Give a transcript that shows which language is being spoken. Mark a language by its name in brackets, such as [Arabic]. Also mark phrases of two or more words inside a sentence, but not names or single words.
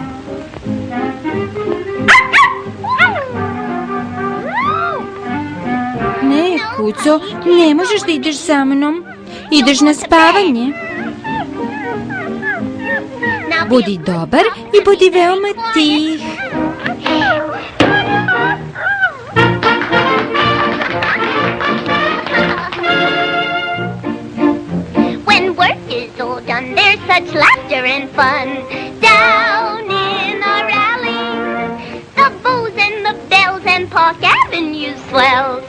[Serbian] Ne, Kuco, ne možeš da ideš sa mnom. Ideš na spavanje. Budi dobar i budi veoma tih. [English] When work is all done, there's such laughter and fun. Down in our alley, the bows and the bells and Park Avenue swells.